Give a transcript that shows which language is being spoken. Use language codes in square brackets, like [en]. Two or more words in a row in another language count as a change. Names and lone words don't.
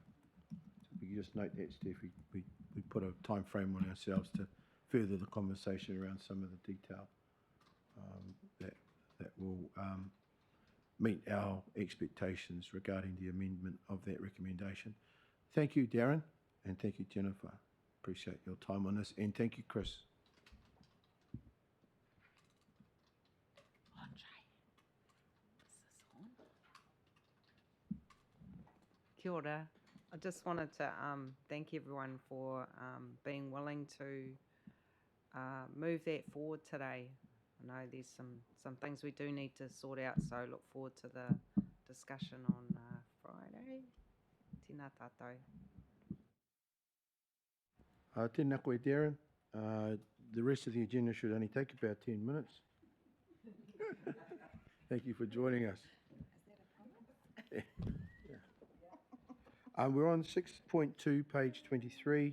[en] If you just note that, Steph, we put a time frame on ourselves to further the conversation around some of the detail that will meet our expectations regarding the amendment of that recommendation. Thank you, Darren. And thank you, Jennifer. Appreciate your time on this. And thank you, Chris. [mi] Kia ora. [en] I just wanted to thank everyone for being willing to move that forward today. I know there's some things we do need to sort out, so look forward to the discussion on Friday. [mi] Tēnā tātou. Tēnā koe, Darren. [en] The rest of the agenda should only take about 10 minutes. Thank you for joining us. We're on 6.2, page 23.